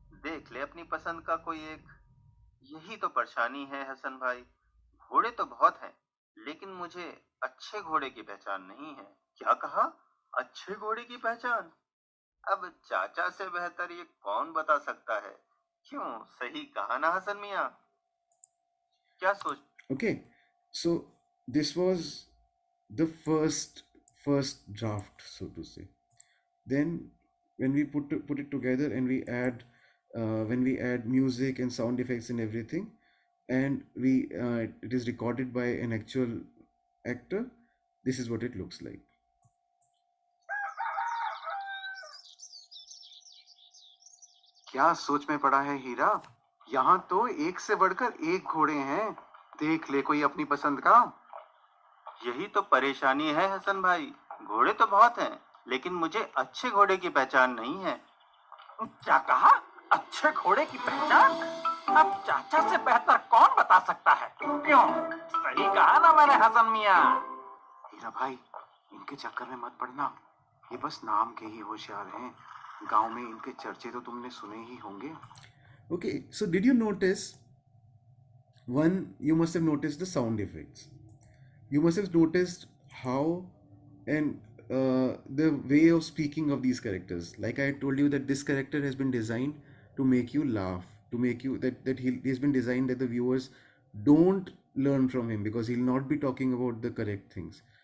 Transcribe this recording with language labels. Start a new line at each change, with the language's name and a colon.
Hindi: देख ले अपनी पसंद का कोई एक। यही तो परेशानी है हसन भाई। घोड़े तो बहुत हैं, लेकिन मुझे अच्छे घोड़े की पहचान नहीं है। क्या कहा? अच्छे घोड़े की पहचान? अब चाचा से बेहतर ये कौन बता सकता है? क्यों, सही कहा ना हसन मियाँ? क्या सोच
English: Okay, so this was the first draft, so to say. Then when we put it together, and when we add music and sound effects and everything, and it is recorded by an actual actor, this is what it looks like.
Hindi: क्या सोच में पड़ा है हीरा? यहाँ तो एक से बढ़कर एक घोड़े हैं। देख ले कोई अपनी पसंद का। यही तो परेशानी है हसन भाई। घोड़े तो बहुत हैं, लेकिन मुझे अच्छे घोड़े की पहचान नहीं है। क्या कहा? अच्छे घोड़े की पहचान? अब चाचा से बेहतर कौन बता सकता है? क्यों, सही कहा ना मैंने हसन मियाँ? हीरा भाई, इनके चक्कर में मत पड़ना। ये बस नाम के ही होशियार हैं। गांव में इनके चर्चे तो तुमने सुने ही होंगे।
English: Okay, so did you notice you must have noticed the sound effects. You must have noticed how and the way of speaking of these characters. Like I told you that this character has been designed to make you laugh, to make you that he's been designed that the viewers don't learn from him, because he'll not be talking about the correct things.